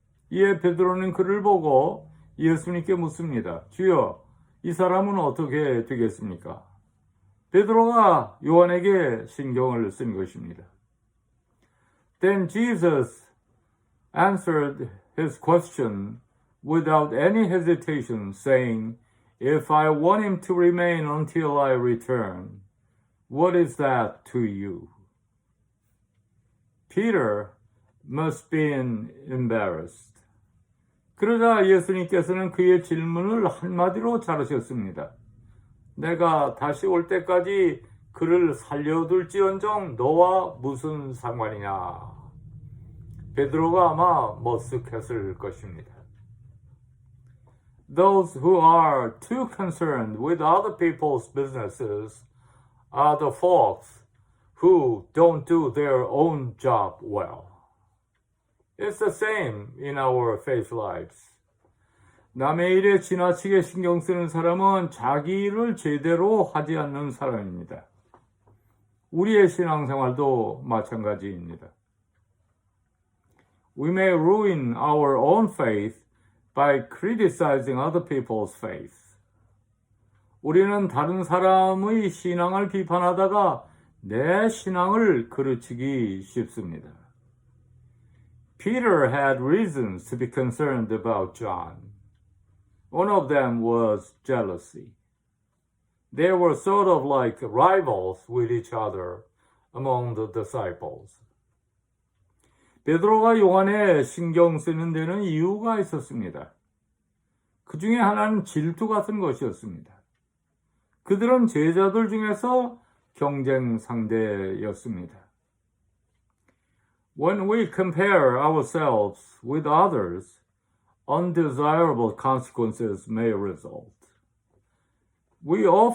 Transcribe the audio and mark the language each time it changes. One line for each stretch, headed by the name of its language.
Korean: 이에 베드로는 그를 보고 예수님께 묻습니다. 주여, 이 사람은 어떻게 되겠습니까? 베드로가 요한에게 신경을 쓴 것입니다.
English: Then Jesus answered his question without any hesitation, saying, If I want him to remain until I return, what is that to you? Peter must be embarrassed.
Korean: 그러자 예수님께서는 그의 질문을 한마디로 자르셨습니다. 내가 다시 올 때까지 그를 살려둘지언정 너와 무슨 상관이냐. 베드로가 아마 머쓱했을 것입니다.
English: Those who are too concerned with other people's businesses are the folks who don't do their own job well. It's the same in our faith lives.
Korean: 남의 일에 지나치게 신경 쓰는 사람은 자기 일을 제대로 하지 않는 사람입니다. 우리의 신앙생활도 마찬가지입니다.
English: We may ruin our own faith by criticizing other people's faith.
Korean: 우리는 다른 사람의 신앙을 비판하다가 내 신앙을 그르치기 쉽습니다.
English: Peter had reasons to be concerned about John. One of them was jealousy. They were sort of like rivals with each other among the disciples.
Korean: 베드로가 요한에 신경 쓰는 데는 이유가 있었습니다. 그 중에 하나는 질투 같은 것이었습니다. 그들은 제자들 중에서 경쟁 상대였습니다.
English: When we compare ourselves with others, undesirable consequences may result. We